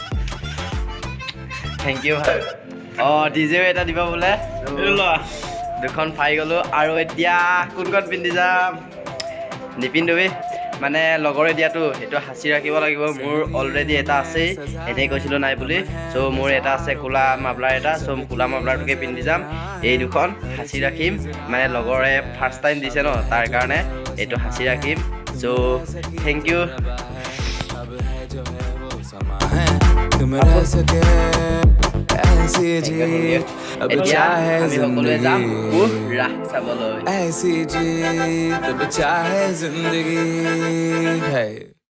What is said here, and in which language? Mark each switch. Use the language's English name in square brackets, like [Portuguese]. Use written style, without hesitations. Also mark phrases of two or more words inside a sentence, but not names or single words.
[English] thank you [Assamese] অঁ ডিজেও এটা দিব বোলে দুখন পাই গ'লোঁ আৰু এতিয়া কোনখন পিন্ধি যাম নিপিন্ধোৱে মানে লগৰে দিয়াটো সেইটো হাসি ৰাখিব লাগিব মোৰ অলৰেডি এটা আছে এনেই কৈছিলোঁ নাই বুলি চ' মোৰ এটা আছে কোলা মাফলাৰ এটা চ' কোলা মাফলাৰটোকে পিন্ধি যাম এই দুখন হাসি ৰাখিম মানে লগৰে [English] first time [Assamese] দিছে ন তাৰ কাৰণে এইটো হাসি ৰাখিম [English] So thank you. [Hindi] अब है जो है वो समा है तुम रह सके ऐसी जी अब [Assamese] এতিয়া [Hindi] चाहे [Assamese] আমি সকলোৱে যাম [Hindi] जिंदगी [Assamese] পুৰা চাবলৈ [Hindi] ऐसी जी अब चाहे जिंदगी है